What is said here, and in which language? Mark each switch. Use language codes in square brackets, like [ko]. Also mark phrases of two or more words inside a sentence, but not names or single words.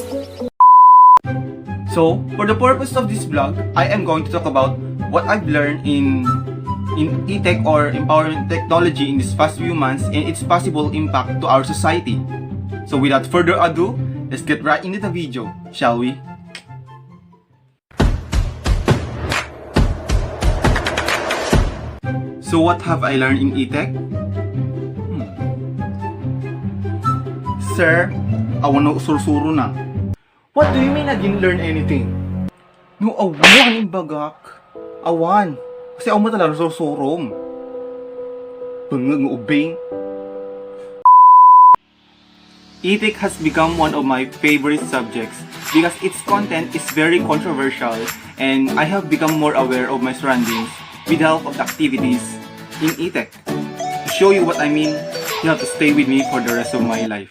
[en] So, for the purpose of this vlog, I am going to talk about what I've learned in e-tech or empowerment technology in these past few months and its possible impact to our society. So without further ado, let's get right into the video, shall we? So what have I learned in e-tech? [ilo] Sir, awan na usursuro na. [en] What do you mean I didn't learn anything? [ilo] No, awan bagak. Awan. Kasi awan mo talaga usursurom. Bangag ubing. [en] E-tech has become one of my favorite subjects because its content is very controversial and I have become more aware of my surroundings with the help of the activities in e-tech. To show you what I mean, you have to stay with me for the rest of my life.